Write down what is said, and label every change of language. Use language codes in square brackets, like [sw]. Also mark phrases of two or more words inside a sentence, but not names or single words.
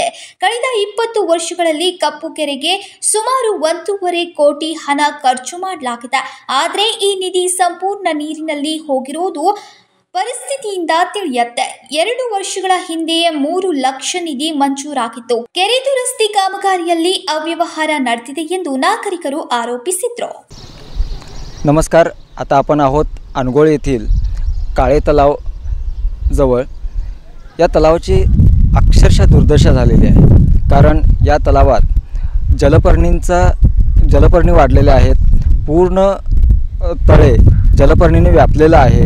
[kn] ಕಳೆದ 20 ವರ್ಷಗಳಲ್ಲಿ ಕಪ್ಪು ಕೆರೆಗೆ ಸುಮಾರು 1.5 ಕೋಟಿ ಹಣ ಖರ್ಚು ಮಾಡಲಾಗಿದೆ. ಆದರೆ ಈ ನಿಧಿ ಸಂಪೂರ್ಣ ನೀರಿನಲ್ಲಿ ಹೋಗಿರೋದು ಪರಿಸ್ಥಿತಿಯಿಂದ ತಿಳಿಯುತ್ತೆ. 2 ವರ್ಷಗಳ ಹಿಂದೆ 3 ಲಕ್ಷ निधी ಮಂಜೂರಾಗಿತ್ತು. ಕೆರೆ ದುರಸ್ತಿ ಕಾಮಗಾರಿಯಲ್ಲಿ ಅವ್ಯವಹಾರ ನಡೆದಿದೆ ಎಂದು ನಾಗರಿಕರು ಆರೋಪಿಸಿದ್ರು. [mr] नमस्कार, आता आपण आहोत अनगोळ येथील काळे तलाव जवळ. या तलावाची अक्षरशः दुर्दशा झालेली आहे. कारण या तलावात जलपर्णी वाढलेल्या आहेत. पूर्ण तळे जलपर्णीने व्यापलेलं आहे.